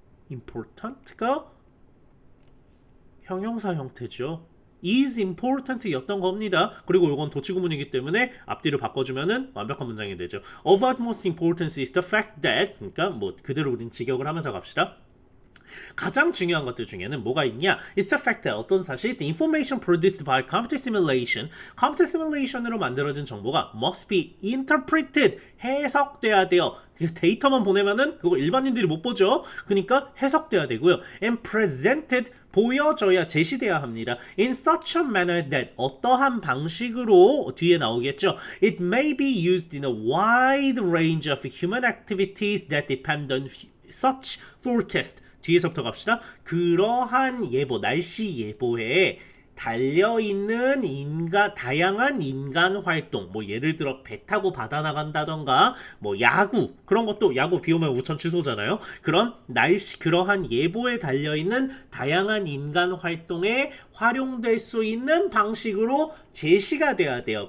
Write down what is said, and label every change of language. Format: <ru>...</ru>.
<ko>important가 형용사 형태죠. is important 였던 겁니다. 그리고 이건 도치구문이기 때문에 앞뒤를 바꿔주면은 완벽한 문장이 되죠.</ko> <en>Of utmost importance is the fact that,</en> <ko>그러니까 뭐 그대로 우린 직역을 하면서 갑시다. 가장 중요한 것들 중에는 뭐가 있냐?</ko> <en>It's the fact that</en> <ko>어떤 사실</ko> <en>the information produced by computer simulation으로</en> <ko>만들어진 정보가</ko> <en>must be interpreted,</en> <ko>해석돼야 돼요. 데이터만 보내면은 그거 일반인들이 못 보죠. 그러니까 해석돼야 되고요.</ko> <en>And presented,</en> <ko>보여져야, 제시돼야 합니다.</ko> <en>In such a manner that,</en> <ko>어떠한 방식으로 뒤에 나오겠죠.</ko> <en>It may be used in a wide range of human activities that depend on such forecast.</en> <ko>뒤에서부터 갑시다. 그러한 예보, 날씨 예보에 달려있는 다양한 인간 활동, 뭐 예를 들어 배 타고 바다 나간다던가, 뭐 야구, 그런 것도 야구 비 오면 우천 취소잖아요. 그러한 예보에 달려있는 다양한 인간 활동에 활용될 수 있는 방식으로 제시가 돼야 돼요.</ko>